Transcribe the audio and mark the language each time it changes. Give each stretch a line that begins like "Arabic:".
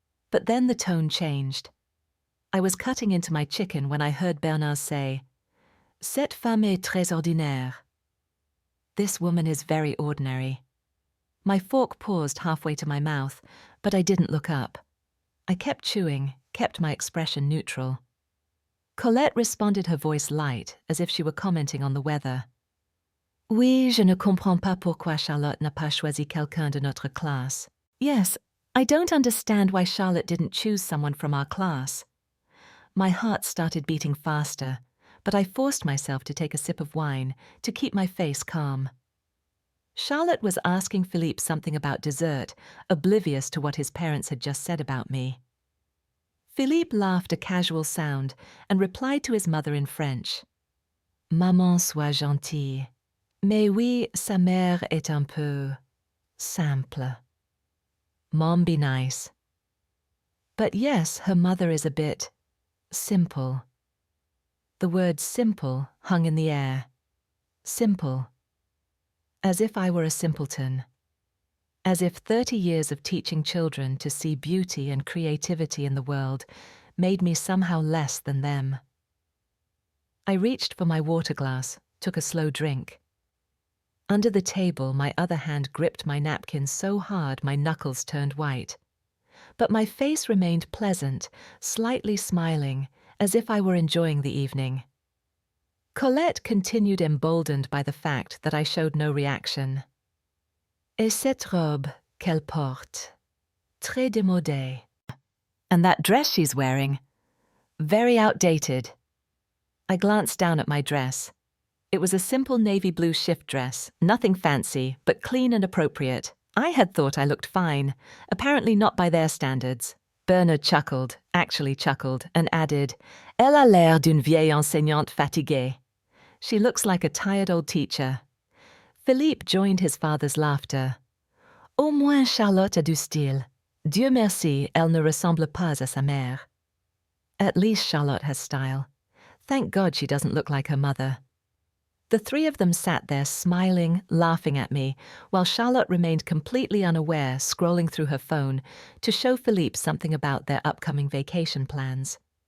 English: But then the tone changed. I was cutting into my chicken when I heard Bernard say,
French: "Cette femme est très ordinaire."
English: This woman is very ordinary. My fork paused halfway to my mouth, but I didn't look up. I kept chewing, kept my expression neutral. Colette responded, her voice light, as if she were commenting on the weather.
French: "Oui, je ne comprends pas pourquoi Charlotte n'a pas choisi quelqu'un de notre classe."
English: Yes, I don't understand why Charlotte didn't choose someone from our class. My heart started beating faster, but I forced myself to take a sip of wine to keep my face calm. Charlotte was asking Philippe something about dessert, oblivious to what his parents had just said about me. Philippe laughed a casual sound and replied to his mother in French.
French: "Maman soit gentille. Mais oui, sa mère est un peu simple.
English: Mom be nice. But yes, her mother is a bit simple." The word simple hung in the air. Simple. As if I were a simpleton. As if 30 years of teaching children to see beauty and creativity in the world made me somehow less than them. I reached for my water glass, took a slow drink. Under the table, my other hand gripped my napkin so hard my knuckles turned white. But my face remained pleasant, slightly smiling, as if I were enjoying the evening. Colette continued emboldened by the fact that I showed no reaction.
French: Et cette robe qu'elle porte, très démodée.
English: And that dress she's wearing, very outdated. I glanced down at my dress. It was a simple navy blue shift dress, nothing fancy, but clean and appropriate. I had thought I looked fine, apparently not by their standards.
French: Bernard
English: chuckled, actually chuckled, and added,
French: Elle a l'air d'une vieille enseignante fatiguée.
English: She looks like a tired old teacher. Philippe joined his father's laughter.
French: Au moins Charlotte a du style. Dieu merci, elle ne ressemble pas à sa mère.
English: At least Charlotte has style. Thank God she doesn't look like her mother. The three of them sat there smiling, laughing at me, while Charlotte remained completely unaware, scrolling through her phone to show Philippe something about their upcoming vacation plans.